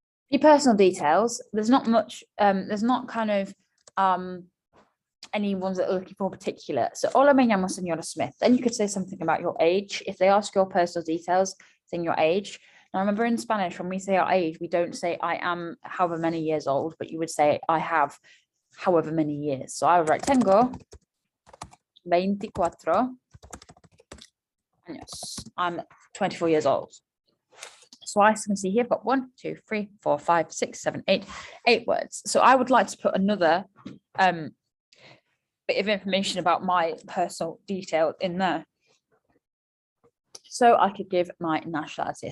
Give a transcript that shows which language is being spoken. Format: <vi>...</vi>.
<en>Your personal details, there's not much, there's not kind of any ones that are looking for particular. So,</en> <es>hola, me llamo Señora Smith.</es> <en>Then you could say something about your age. If they ask your personal details, saying your age. Now, remember in Spanish, when we say our age, we don't say I am however many years old, but you would say I have however many years. So I would write</en> <es>tengo 24 años.</es> <en>I'm 24 years old. So I can see here, I've got 1, 2, 3, 4, 5, 6, 7, 8 words. So I would like to put another bit of information about my personal detail in there. So I could give my nationality.</en>